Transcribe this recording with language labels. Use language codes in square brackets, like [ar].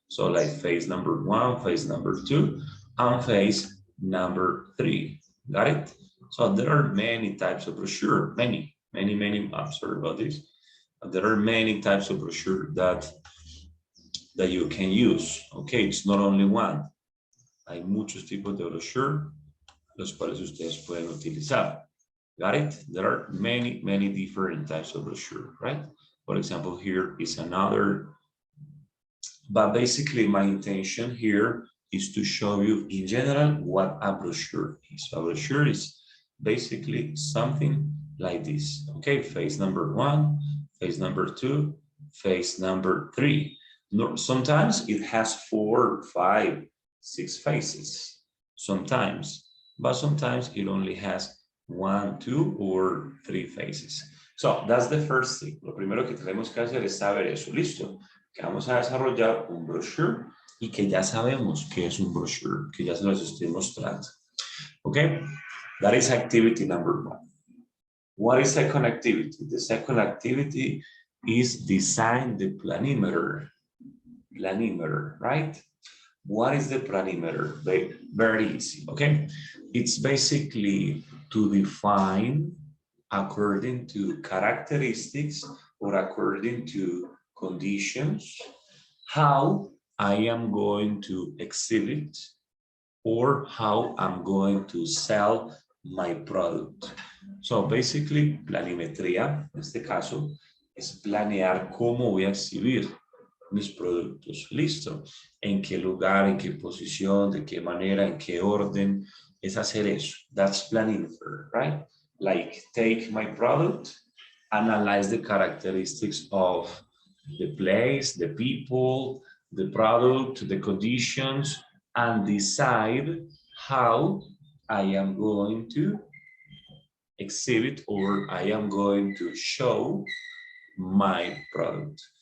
[en] So like phase number 1, phase number 2, and phase number 3, got it? So there are many types of brochure, many, I'm sorry about this. There are many types of brochure that you can use, okay? It's not only one. [es] Hay muchos tipos de brochure, los cuales ustedes pueden utilizar. [en] Got it? There are many different types of brochure, right? For example, here is another. But basically, my intention here is to show you in general what a brochure is. A brochure is basically something like this. Okay, phase number 1, phase number 2, phase number 3. Sometimes it has 4, 5, 6 phases. Sometimes, but sometimes it only has 1, 2, or 3 phases. So that's the first thing. [es] Lo primero que tenemos que hacer es saber eso. Listo. Que vamos a desarrollar un brochure y que ya sabemos qué es un brochure, que ya se los estoy mostrando. [en] Okay, that is activity number 1. What is second activity? The second activity is design the planimeter. Planimeter, right? What is the planimeter? Very easy, okay? It's basically to define according to characteristics or according to conditions how I am going to exhibit or how I'm going to sell my product. So basically, [es] planimetría, en este caso, es planear cómo voy a exhibir mis productos. Listo. En qué lugar, en qué posición, de qué manera, en qué orden. Es hacer eso. [en] That's planimeter, right? Like take my product, analyze the characteristics of the place, the people, the product, the conditions, and decide how I am going to exhibit or I am going to show my product.